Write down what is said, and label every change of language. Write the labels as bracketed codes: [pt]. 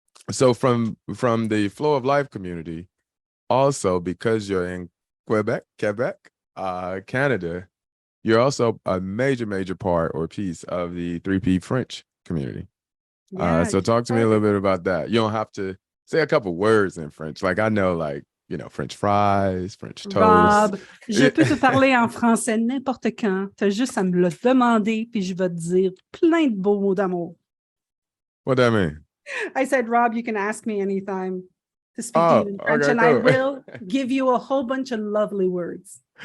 [en] So from the Flow of Life community, also because you're in Quebec, Canada, you're also a major part or piece of the 3P French community. So talk to me a little bit about that. You don't have to say a couple words in French. Like I know, like, you know, French fries, French toast. [fr] Rob, je peux te parler en français n'importe quand. Tu as juste à me le demander, puis je vais te dire plein de beaux mots d'amour. [en] What that mean? I said, Rob, you can ask me anytime to speak to you in French, okay, and cool. I will give you a whole bunch of lovely words.